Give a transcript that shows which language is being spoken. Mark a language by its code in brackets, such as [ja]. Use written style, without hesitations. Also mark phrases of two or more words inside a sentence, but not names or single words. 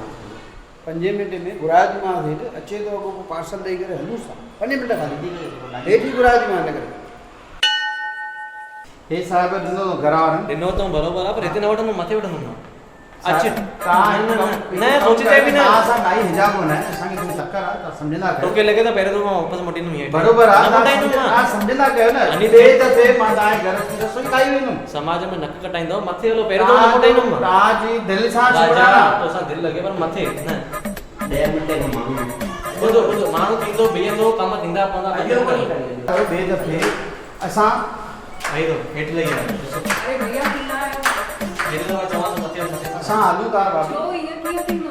[sd] 5 मिनट में गुराज मां हेठ अचे तो अगो पार्सल ॾेई करे हलूं सा 5 मिनट खाली हेठी गुराज मां न करे हे साहब ॾिनो घर वारनि ॾिनो तो बरोबर आहे पर हिते न वठंदो मथे वठंदो अचे न सोचते बि न असां काई हिजाब कोन आहे असांखे कोई तकड़ आहे त सम्झंदा कयो तोखे लॻे त पहिरियों तो मां वापसि मोटींदुमि हीअं बरोबर आहे न मोटाईंदुमि मां तव्हां सम्झंदा कयो न अनी ॿिए दफ़े मां तव्हांजे घर जी रसोई खाई वेंदुमि समाज में नक कटाईंदो मथे हलो पहिरियों तो न मोटाईंदुमि मां तव्हांजी दिलि सां राजा छोड़ा तोसां दिलि लॻे पर मथे न 10 मिनट में माण्हू ॿुधो ॿुधो माण्हू थींदो बीहंदो कम थींदा पवंदा अॼु कोन ॿिए दफ़े असां भाई तो हेठि लही विया अरे भैया कीअं आहियो? हेठि तो चवां थो मथे मथे असां हलूं था बाबा छो ईअं कीअं थींदो?